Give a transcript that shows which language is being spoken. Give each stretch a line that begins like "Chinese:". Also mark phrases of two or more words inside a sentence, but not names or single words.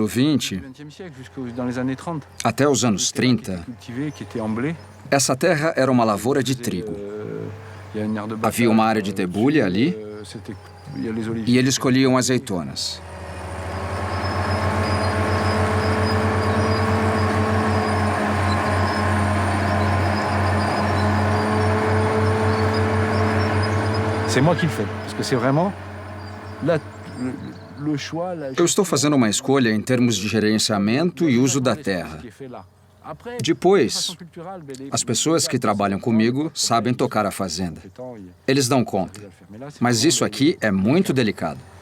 Portuguese: XX, até os anos 30, essa terra era uma lavoura de trigo. Havia uma área de debulha ali e eles colhiam azeitonas.
French: C'est moi qui le fais, parce que c'est vraiment
Portuguese: Eu estou fazendo uma escolha em termos de gerenciamento e uso da terra. Depois, as pessoas que trabalham comigo sabem tocar a fazenda. Eles dão conta. Mas isso aqui é muito delicado.